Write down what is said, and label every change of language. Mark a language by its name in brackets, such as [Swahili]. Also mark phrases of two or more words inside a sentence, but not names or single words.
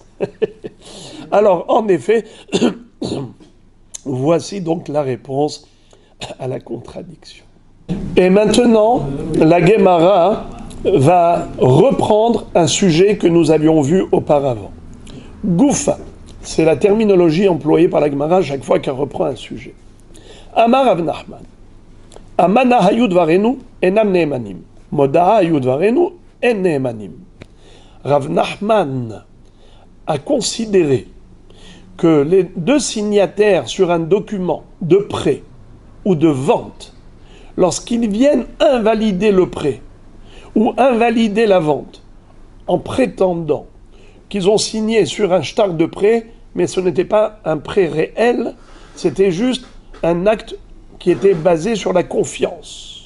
[French] Alors, en effet, voici donc la réponse à la contradiction. Et maintenant, la Gemara va reprendre un sujet que nous avions vu auparavant. Goufa, c'est la terminologie employée par la Gemara chaque fois qu'elle reprend un sujet. [Aramaic] אמר רב נחמן, [Hebrew] אמנה היו דברינו ואין נאמנים, מודעא היו דברינו אין נאמנים. [French] Rav Nachman a considéré que les deux signataires sur un document de prêt ou de vente, lorsqu'ils viennent invalider le prêt ou invalider la vente en prétendant qu'ils ont signé sur un shtar de prêt, mais ce n'était pas un prêt réel, c'était juste un acte qui était basé sur la confiance.